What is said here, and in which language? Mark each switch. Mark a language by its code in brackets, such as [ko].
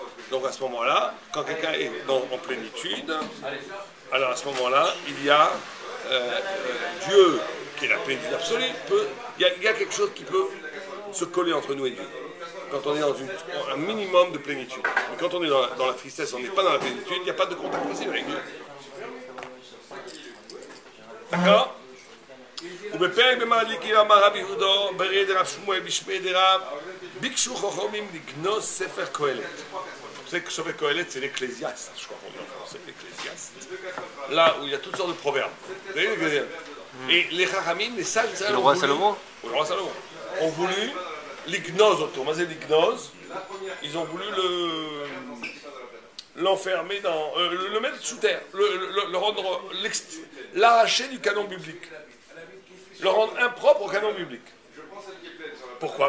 [fr] Donc à ce moment-là, quand quelqu'un est en plénitude, alors à ce moment-là, il y a Dieu, qui est la plénitude absolue, il y a quelque chose qui peut se coller entre nous et Dieu. Quand on est dans un minimum de plénitude. Mais quand on est dans la tristesse, on n'est pas dans la plénitude, il n'y a pas de contact possible avec Dieu. D'accord? [he] ובפרק במעליקים אמר רבי יהודה ברי דרב שמואל בשמי דרב ביקשו חכמים לגנוז ספר קהלת. [fr] Vous savez que Sefer Kohelet, c'est l'Ecclésiaste, je crois qu'on dit en français, l'Ecclésiaste. Là où il y a toutes sortes de proverbes. Vous voyez l'Ecclésiaste? Et les Chachamim, les sages, le roi Salomon ont voulu l'ignoz autour. Mais l'ignoz, ils ont voulu l'enfermer le mettre sous terre, le rendre l'arracher du canon biblique, le rendre impropre au canon biblique. Pourquoi?